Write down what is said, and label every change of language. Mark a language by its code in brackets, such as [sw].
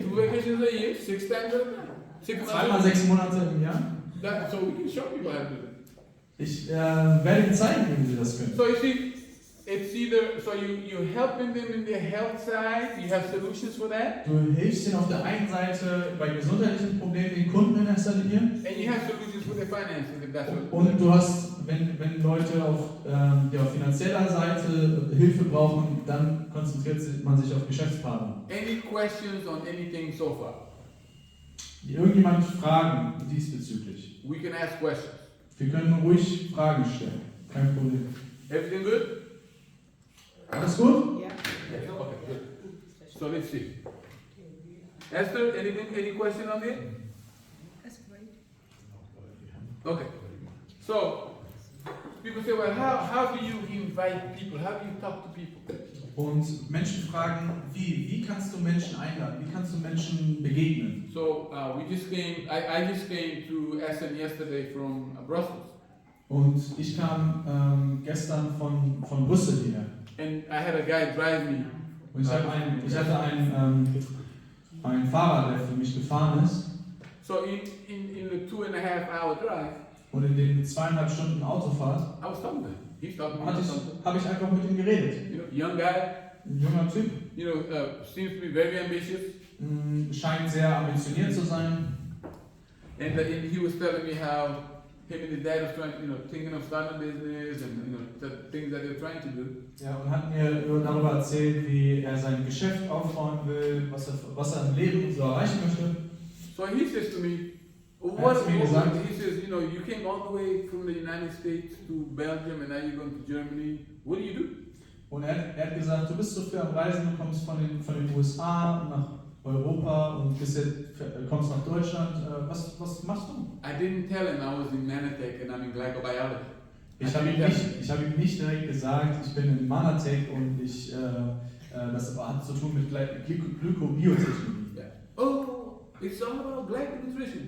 [en] 2 vacations a year, 6 times at a time. 6 months. [de] Zweimal 6 Monate im Jahr? [en] So we can show people how to do it. [de] Ich werde Ihnen zeigen, wie Sie das können. [en] So you see, it's either, so you're helping them in their health side, you have solutions for that, [de] Du hilfst ihnen auf der einen Seite bei gesundheitlichen Problemen, den Kunden in erster Linie. [en] and you have solutions for their finances if that's what. [de] Und du hast, wenn Leute auf finanzieller Seite Hilfe brauchen, dann konzentriert man sich auf Geschäftspartner. [en] Any questions on anything so far? [de] Irgendjemand Fragen diesbezüglich? [en] We can ask questions. [de] Wir können ruhig Fragen stellen. Kein Problem. [en] Everything good? [de] Alles gut? [en] Yeah. Yes. Okay, good. So let's see. Esther, any question on it? That's great. Okay. So people say, well, how do you invite people? How do you talk to people? [de] Und Menschen fragen, wie kannst du Menschen einladen? Wie kannst du Menschen begegnen? [en] So we just came. I just came to Essen yesterday from Brussels, [de] Und ich kam gestern von Brüssel hierher. [en] and I had a guy drive me. [de] Und ich hatte einen Fahrer, der für mich gefahren ist. [en] So in the 2.5 hour drive, [de] Und in den 2,5 Stunden Autofahrt [en] I was talking to him. He's talking to me. [de] habe ich einfach mit ihm geredet. [en] You know, young guy. [de] Ein junger Typ, [en] You know, seems to be very ambitious. [de] scheint sehr ambitioniert zu sein. [en] And he was telling me how him and his dad was trying, thinking of starting a business and the things that they're trying to do. [de] Ja, und hat mir darüber erzählt, wie er sein Geschäft aufbauen will, was er im Leben so erreichen möchte. [en] So he says to me, he says, you came all the way from the United States to Belgium and now you're going to Germany. What do you do? [de] Und er hat gesagt, du bist so viel am Reisen, du kommst von den USA nach Europa und kommst nach Deutschland. Was machst du? [en] I didn't tell him I was in Manatech and I'm in glycobiology. [de] Ich habe ihm nicht direkt gesagt, ich bin in Manatech und das hat zu tun mit Glykobiotechnologie. [en] Yeah. Oh, it's all about glyconutrition.